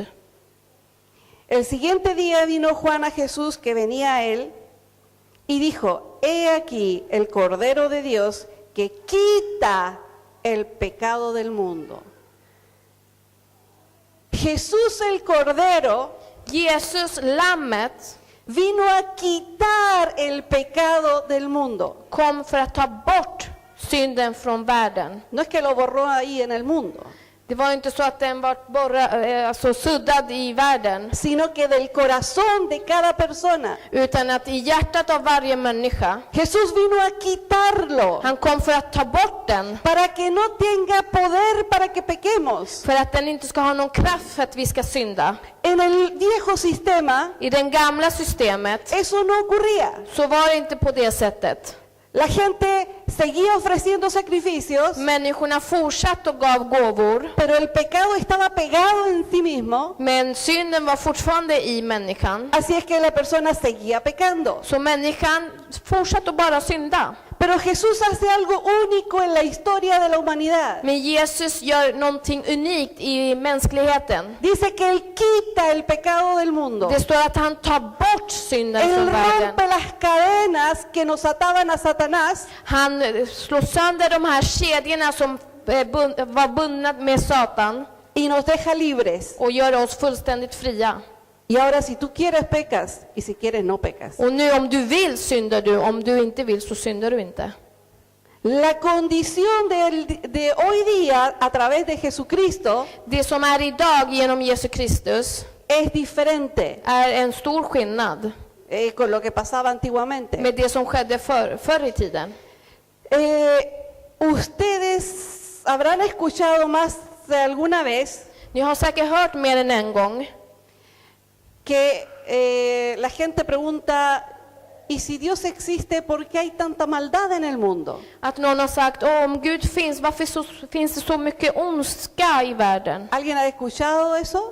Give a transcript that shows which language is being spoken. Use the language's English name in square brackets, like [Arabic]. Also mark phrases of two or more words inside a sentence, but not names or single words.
[Spanish] El siguiente día vino Juan a Jesús que venía a él y dijo, he aquí el Cordero de Dios que quita el pecado del mundo. Jesús el Cordero [Swedish] Jesus, lammet, [Spanish] vino a quitar el pecado del mundo. [Swedish] kom för att ta bort synden från världen. [Spanish] No es que lo borró ahí en el mundo, [Swedish] Det var inte så att den var suddad i världen, [Spanish] sino que del corazón de cada persona. [Swedish] utan att i hjärtat av varje människa. [Spanish] Jesús vino a quitarlo [Swedish] Han kom för att ta bort den, [Spanish] para que no tenga poder para que pequemos. [Swedish] för att den inte ska ha någon kraft för att vi ska synda. [Spanish] En el viejo sistema [Swedish] I det gamla systemet [Spanish] eso no ocurría. [Swedish] så var det inte på det sättet. [Spanish] La gente seguía ofreciendo sacrificios, [Swedish] Människorna fortsatte och gav gåvor, [Spanish] pero el pecado estaba pegado en sí mismo, [Swedish] men synden var fortfarande i människan. [Spanish] así es que la persona seguía pecando. [Swedish] Så människan fortsatte att bara synda. [Spanish] Pero Jesús hace algo único en la historia de la humanidad. [Swedish] Men Jesus gör någonting unikt i mänskligheten. [Spanish] Dice que Él quita el pecado del mundo. [Swedish] Det står att han tar bort synden [Spanish] Él [Swedish] från världen. [Spanish] rompe las cadenas que nos ataban a Satanás [Swedish] Han slår sönder de här kedjorna som var bundna med Satan [Spanish] y nos deja libres. [Swedish] och gör oss fullständigt fria. [Spanish] Y ahora si tú quieres pecas y si quieres no pecas. [Swedish] Och nu om du vill syndar du, om du inte vill så syndar du inte. [Spanish] La condición de hoy día a través de Jesucristo [Swedish] Det som är idag genom Jesus Kristus [Spanish] es diferente [Swedish] är en stor skillnad [Spanish] con lo que pasaba antiguamente. [Swedish] med det som skedde förr i tiden. [Spanish] Ustedes habrán escuchado más de alguna vez [Swedish] Ni har säkert hört mer än en gång [Spanish] que la gente pregunta, ¿y si Dios existe, por qué hay tanta maldad en el mundo? [Swedish] att någon har sagt, om Gud finns, varför finns det så mycket ondska i världen? [Spanish] ¿Alguien ha escuchado eso?